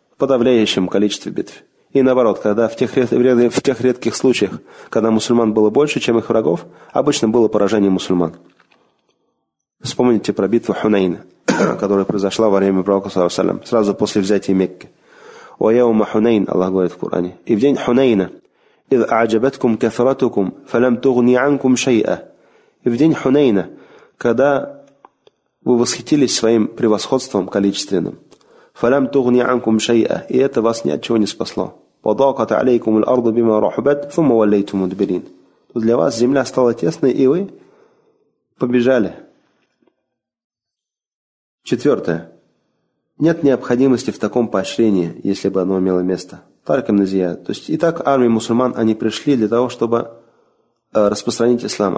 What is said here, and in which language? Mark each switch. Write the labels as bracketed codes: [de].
[ru] В подавляющем количестве битв. И наоборот, когда в тех редких случаях, когда мусульман было больше, чем их врагов, обычно было поражение мусульман. Вспомните про битву Хунейна, которая произошла во время пророка, саллаллаху алейхи ва саллям, сразу после взятия Мекки. [ar] «Ва яума Хунейн», [ru] Аллах говорит в Коране. «И в день Хунейна». [ar] إذ أعجبتكم كثرتكم فلم تغن عنكم شيئا. [ru] И в день Хунейна, когда вы восхитились своим превосходством количественным, [ar] فلم تغن عنكم شيئا, [ru] и это вас ни от чего не спасло. [ar] وضاقت عليكم الأرض بما رحبت ثم وليتم مدبرين. [ru] То для вас земля стала тесной, и вы побежали. Четвертое. Нет необходимости в таком поощрении, если бы оно имело место. Тарик ибн Зияд. То есть, и так армии мусульман, они пришли для того, чтобы распространить ислам.